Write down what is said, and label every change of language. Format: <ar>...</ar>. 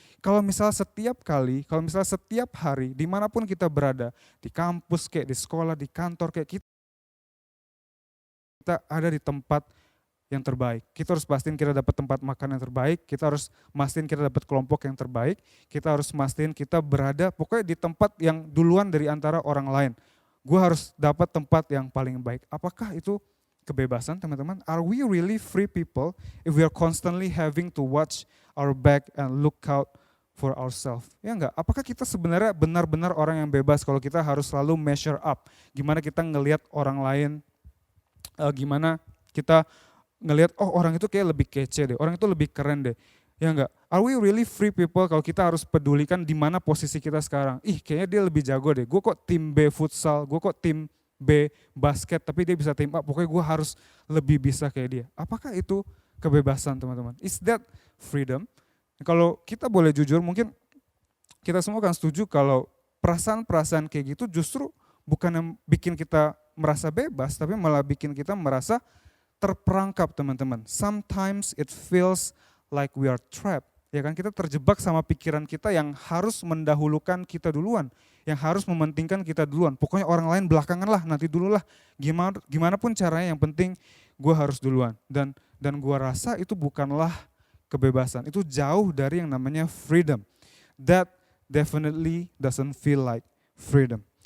<id>Kalau misalnya setiap kali, kalau misalnya setiap hari, dimanapun kita berada, di kampus kayak di sekolah, di kantor kayak kita ada di tempat yang terbaik. Kita harus pastiin kita dapat tempat makan yang terbaik, kita harus mastiin kita dapat kelompok yang terbaik, kita harus mastiin kita berada pokoknya di tempat yang duluan dari antara orang lain. Gue harus dapat tempat yang paling baik. Apakah itu kebebasan, teman-teman?</id> <en>Are we really free people if we are constantly having to watch our back and look out for ourselves?</en> <id>Ya enggak? Apakah kita sebenarnya benar-benar orang yang bebas kalau kita harus selalu</id> <en>measure up?</en> <id>Gimana kita ngelihat orang lain, gimana kita ngelihat, oh orang itu kayak lebih kece deh, orang itu lebih keren deh. Ya enggak?</id> <en>Are we really free people</en> <id>kalau kita harus pedulikan di mana posisi kita sekarang? Ih kayaknya dia lebih jago deh, gue kok tim B futsal, gue kok tim B basket, tapi dia bisa tim A, pokoknya gue harus lebih bisa kayak dia. Apakah itu kebebasan, teman-teman?</id> <en>Is that freedom?</en> <id>Kalau kita boleh jujur, mungkin kita semua akan setuju kalau perasaan-perasaan kayak gitu justru bukan yang bikin kita merasa bebas, tapi malah bikin kita merasa terperangkap, teman-teman.</id> <en>Sometimes it feels like we are trapped.</en> <id>Ya kan, kita terjebak sama pikiran kita yang harus mendahulukan kita duluan, yang harus mementingkan kita duluan. Pokoknya orang lain belakangan lah, nanti dulu lah. Gimana pun caranya, yang penting gue harus duluan. Dan gue rasa itu bukanlah kebebasan. Itu jauh dari yang namanya freedom.</id> <en>That definitely doesn't feel like freedom.</en>